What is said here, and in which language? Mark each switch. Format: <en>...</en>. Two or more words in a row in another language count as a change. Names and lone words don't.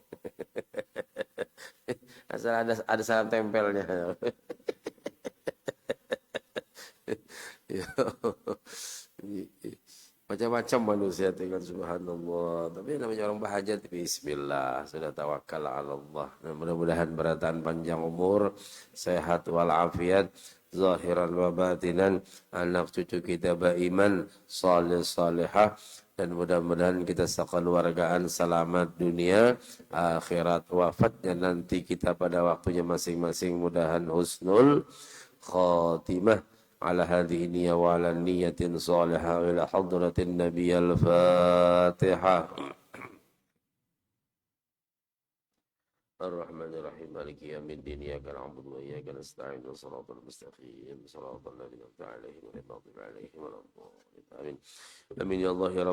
<id>Asal ada salam tempelnya. Ya. Macam-macam manusia dengan subhanallah. Tapi namanya orang berhajat, bismillah, sudah tawakal</id> <ar>على الله.</ar> <id>Nah, mudah-mudahan berataan panjang umur, sehat walafiat,</id> <ar>ظاهرا وباطنا,</ar> <id>anak cucu kita beriman, salih salihah, dan mudah-mudahan kita sekeluargaan selamat dunia, akhirat, wafatnya nanti kita pada waktunya masing-masing mudahan</id> <ar>حسن الخاتمة. على هذه النية وعلى النية صالحة إلى حضرة النبي الفاتحة الرحمن الرحيم مالك يوم الدين إياك نعبد وإياك نستعين صراط المستقيم صراط الذين أنعمت عليهم غير المغضوب عليهم ولا الضالين آمين آمين يا الله يا</ar>